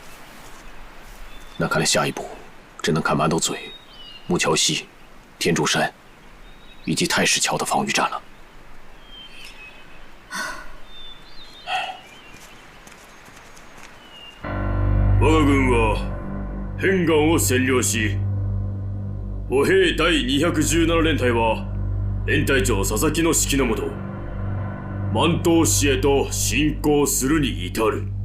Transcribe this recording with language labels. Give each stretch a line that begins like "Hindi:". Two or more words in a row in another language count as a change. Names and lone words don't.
Chinese: 那看来下一步只能看馒头嘴、木桥西、天柱山以及太史桥的防御战了。
Japanese: 我が軍は片岩を占領し、歩兵第217連隊は連隊長佐々木の指揮のもと、万東市へと進行するに至る。